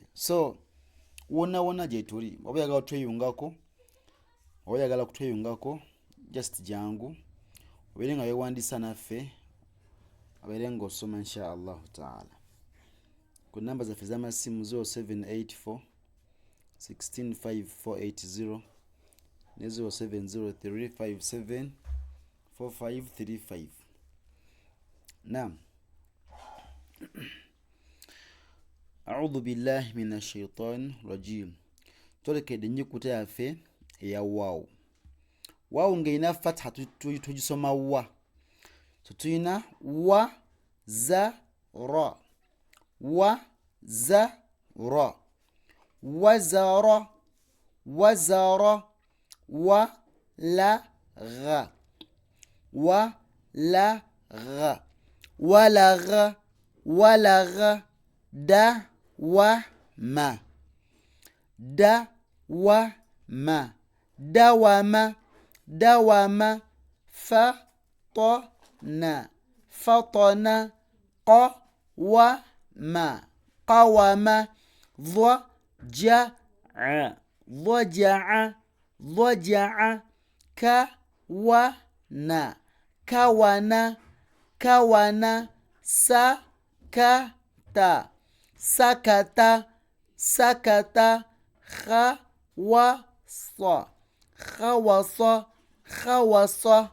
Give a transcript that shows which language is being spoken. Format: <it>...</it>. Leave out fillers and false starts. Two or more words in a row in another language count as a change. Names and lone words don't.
<lg>So wonna gye tuli, oba oyagala kutweyungako just jangu obeere nga weewandiisa naffe, obeere ng'osoma</lg> <ar>إن شاء الله تعالى</ar> <lg>ku namba zaffe z'amasimu 0784 165 480 ne 0703 57 4535. Naam.</lg> <ar>أعوذ بالله من الشيطان الرجيم.</ar> <lg>Tolekedde ennyukuta yaffe eya waawu. Waawu ng'erina fatha tugisoma wa.</lg> <ar>So tulina وَ زَ رَ، وَ زَ رَ، وَزَرَ، وَزَرَ، وَ لَ غَ، وَ لَ غَ، وَلَغَ، وَلَغَ, دَ وَ مَ، دَ وَ مَ، دَوَمَ، دَوَمَ، فَ تَ نَ، فَتَنَ، قَ وَ مَ، قَوَمَ، ضَ جَ ضجع ضجع كونا كونا كونا سكت سكت سكت خوص خوص خوص.</ar>